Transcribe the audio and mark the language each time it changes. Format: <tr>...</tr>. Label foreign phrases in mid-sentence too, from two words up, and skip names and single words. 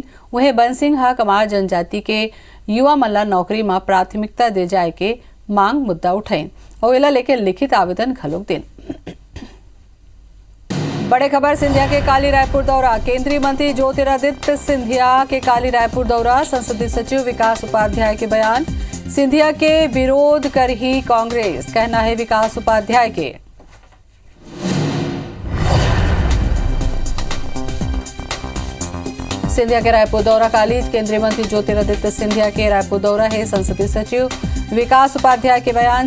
<hne>वहीं बन सिंह हा कमार जनजाति के युवा मन ला नौकरी में प्राथमिकता दे जाए के मांग मुद्दा उठाइन और एला लेके लिखित आवेदन घलोक दिन। बड़े खबर सिंधिया के काली रायपुर दौरा। केंद्रीय मंत्री ज्योतिरादित्य सिंधिया के काली रायपुर दौरा। संसदीय सचिव विकास उपाध्याय के बयान। सिंधिया के विरोध कर ही कांग्रेस, कहना है विकास उपाध्याय के। सिंधिया के रायपुर दौरा काली। केंद्रीय मंत्री ज्योतिरादित्य सिंधिया के रायपुर दौरा है। संसदीय सचिव विकास उपाध्याय के बयान।</hne>